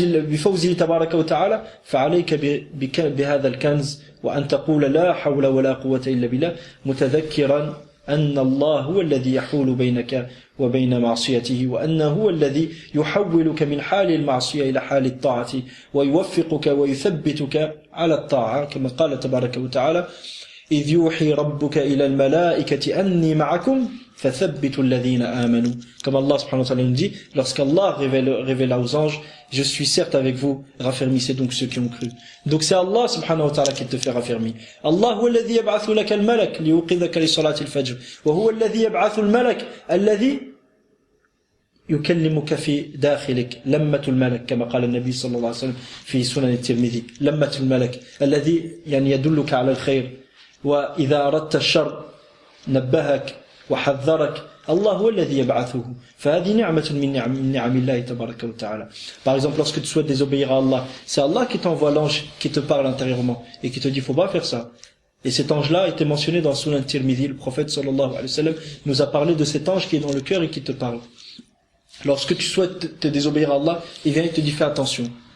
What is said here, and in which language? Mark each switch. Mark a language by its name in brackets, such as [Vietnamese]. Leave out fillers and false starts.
[Arabic] بفوزه تبارك وتعالى فعليك بهذا الكنز وأن تقول لا حول ولا قوة إلا بالله متذكرا أن الله هو الذي يحول بينك وبين معصيته وأنه هو الذي يحولك من حال المعصية إلى حال الطاعة ويوفقك ويثبتك على الطاعة كما قال تبارك وتعالى إذ يوحي ربك إلى الملائكة أني معكم فثبتوا الذين آمنوا. [French] Comme Allah subhanahu wa ta'ala nous dit, lorsqu'Allah révéla aux anges, je suis certes avec vous, raffermissez donc ceux qui ont cru. Donc c'est Allah subhanahu wa ta'ala qui te fait raffermir. [Arabic] Allah هو الذي يبعث لك الملك ليوقظك لصلاة الفجر وهو الذي يبعث الملك الذي يكلمك في داخلك لمة الملك كما قال النبي صلى الله عليه وسلم في سنن الترمذي لمة الملك الذي يعني يدلك على الخير وإذا أردت الشر نبهك وحذرك الله هو الذي يبعثه فهذه نعمة من نعم الله تبارك وتعالى. [French] Par exemple, lorsque tu souhaites désobéir à Allah, c'est Allah qui t'envoie l'ange qui te parle intérieurement et qui te dit faut pas faire ça. Et cet ange-là a été mentionné dans Sunan Tirmidhi. Le prophète sallallahu alayhi wa sallam nous a parlé de cet ange qui est dans le cœur et qui te parle. Lorsque tu souhaites te désobéir à Allah, il vient et te dit fais attention.